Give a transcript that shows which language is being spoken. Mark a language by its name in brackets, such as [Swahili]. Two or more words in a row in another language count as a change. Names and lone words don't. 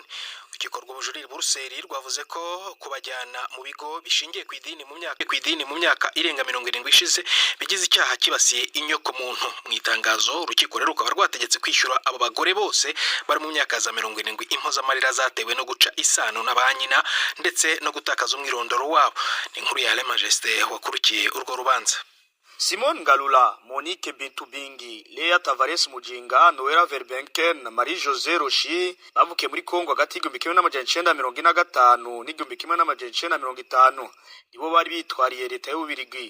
[Kinyarwanda] Urukiko rw'ubujurire Buruseli rwavuze ko kubajyana mu bigo bishingiye ku idini mu myaka irenga 70 ishize bigize icyaha kibasiye inyoko muntu. Mu itangazo urukiko rero rukaba rwategetse kwishyura abo bagore bose bari mu myaka za 70 impozamarira zatewe no guca isano n'abanyina ndetse no gutakaza umwirondoro wabo. Ni inkuru ya Le Majesté wakurukiye urwo rubanza. Simon Galula, Monique Bintubingi, Lea Tavares Mujinga, Noela Verbenken, Marie-José Roshi bavukiye muri Kongo hagati y'1945 n'1950 nibo bari bitwariye leta y'Ububiligi.